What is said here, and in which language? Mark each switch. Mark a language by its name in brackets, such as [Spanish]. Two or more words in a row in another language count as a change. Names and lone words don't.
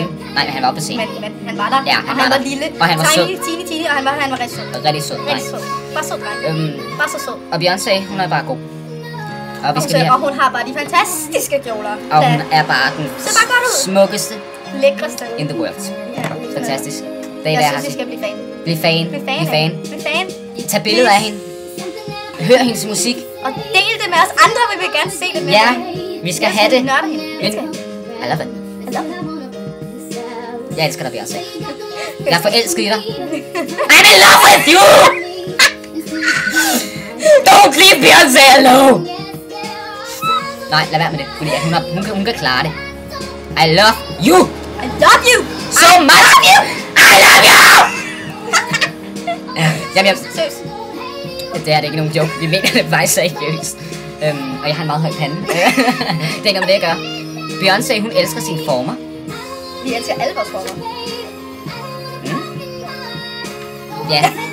[Danish] Nej, han var oppe på scenen. Men han var der, ja, og han var lille. Og han var sød. Tiny, og han var rigtig sød. Rigtig sød. Bare sød dreng. Bare så sød. Og Beyoncé, hun er bare god. Og hun har bare de fantastiske kjoler. Og hun er bare den smukkeste. Lækreste. [English] In the world. [Danish] Fantastisk. Jeg synes, vi skal blive fan. Bliv fan. Tag billeder af hende. Hør hendes musik. Og del det med os andre, vi vil gerne se det med. Ja, vi skal have det. Nørder hende. [English] I love it. [Danish] Jeg elsker dig, Beyoncé. Jeg er forelsket i dig. [English] I'm in love with you! Don't leave Beyoncé alone! [Danish] Nej, lad være med det, fordi hun kan klare det. [English] I love you! I love you! So much! I love you! [Danish] Jamen, seriøst. Det er ikke nogen joke. Vi mener det faktisk seriøst. Og jeg har en meget høj pande. Det er ikke om det, jeg gør. Beyoncé, hun elsker sine former. Vi elsker alle vores former. Ja.